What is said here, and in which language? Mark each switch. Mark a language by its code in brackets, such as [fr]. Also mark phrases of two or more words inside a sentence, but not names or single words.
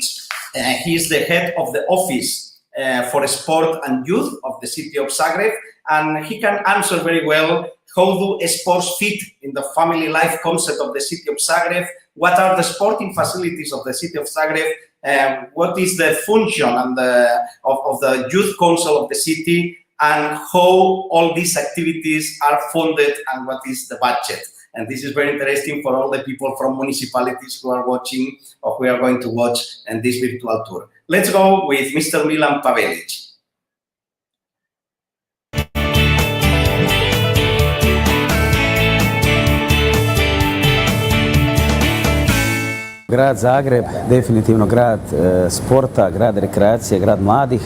[en] He is the head of the Office for Sport and Youth of the city of Zagreb, and he can answer very well how do sports fit in the family life concept of the city of Zagreb, what are the sporting facilities of the city of Zagreb, what is the function and of the youth council of the city, and how all these activities are funded and what is the budget. And this is very interesting for all the people from municipalities who are watching or who are going to watch in this virtual tour. Let's go with Mr. Milan Pavelic. [hr] Grad Zagreb, definitivno grad sporta, grad rekreacije, grad mladih.